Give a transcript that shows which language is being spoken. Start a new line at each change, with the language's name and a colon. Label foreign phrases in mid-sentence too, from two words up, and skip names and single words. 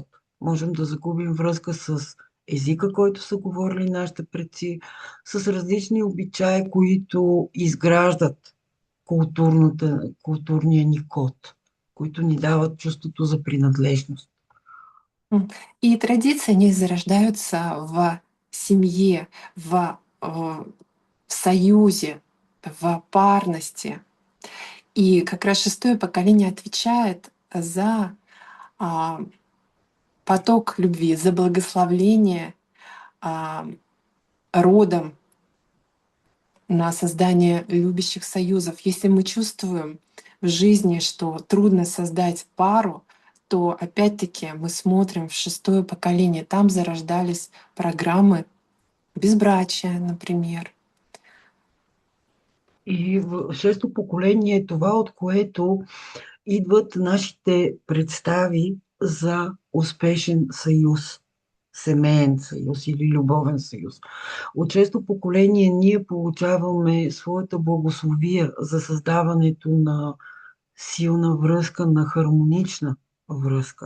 Bulgarian: Можем да загубим връзка с езика, който са говорили нашите предци, с различни обичаи, които изграждат културния ни код, които ни дават чувството за принадлежност.
Russian: И традиции, они зарождаются в семье, в союзе, в парности. И как раз шестое поколение отвечает за а, поток любви, за благословление родом на создание любящих союзов. Если мы чувствуем в жизни, что трудно создать пару, то опять-таки мы смотрим в шестое поколение. Там зарождались программы безбрачия, например.
Bulgarian: И в шесто поколение е това, от което идват нашите представи за успешен съюз, семейен съюз или любовен съюз. От шесто поколение ние получаваме своята благословия за създаването на силна връзка, на хармонична връзка.